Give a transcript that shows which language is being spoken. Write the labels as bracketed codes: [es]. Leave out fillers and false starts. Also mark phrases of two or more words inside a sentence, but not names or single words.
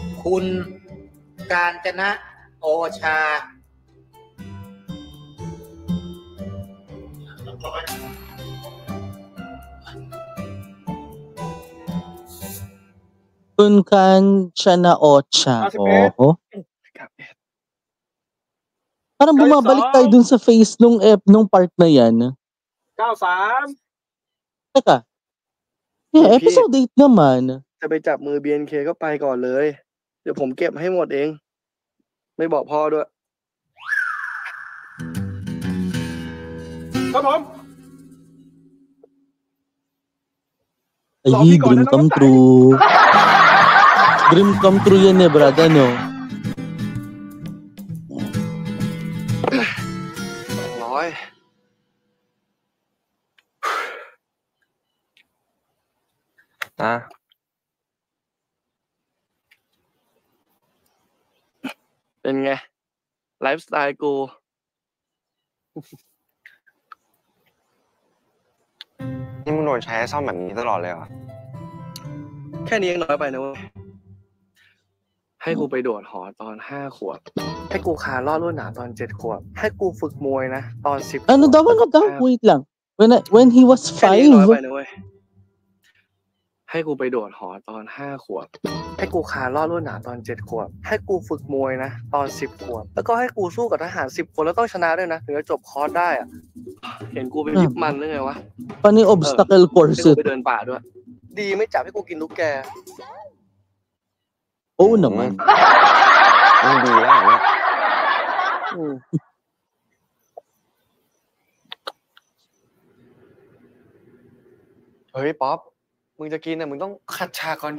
[th] คุณกาญจนะโอชา [tl] คุณ Kancana Ocha. Oo. Parang bumabalik tayo dun sa face nung part na yan. 93 Teka. Yeah, episode 8 naman. [th] จะไปจับมือ BNK ก็ไปก่อนเลย เดี๋ยวผมเก็บให้หมดเอง ไม่บอกพ่อด้วยครับผม [tl] Ay, [en] dream come true. Dream come true [tl] yan brad, ano? [th] ร้อยเป็นไง ไลฟ์สไตล์กู นี่มึงโดนใช้ให้ซ่อมแบบนี้ตลอดเลยเหรอ แค่นี้ยังน้อยไปนะเว้ย ให้กูไปโดดหอตอน5 ขวบ ให้กูคานลอดลวดหนามตอน7 ขวบ ให้กูฝึกมวยนะตอน10 ขวบ [tl] Ano daw? Wait lang. [en] When he was [th] แค่นี้ยังน้อยไป 5. นะเว้ย ให้กูไปโดดหอตอน5 ขวบ ให้กูคานลอดลวดหนามตอน7 ขวบ ให้กูฝึกมวยนะตอน10 ขวบ แล้วก็ให้กูสู้กับทหาร10 คนแล้วต้องชนะด้วยนะถึงจะจบคอร์สได้อะเห็นกูเป็นยิปมันหรือไงวะ [tl] Paano yung [en] obstacle course [th] ให้กู [en] it? [th] ไปเดินป่าด้วย ดีไม่จับให้กูกินลูกแก [tl] Oo naman. [th] มึงดีแล้วเนี่ย เฮ้ยป๊อป มึงจะกินน่ะมึงต้องขัดฉากก่อนดิ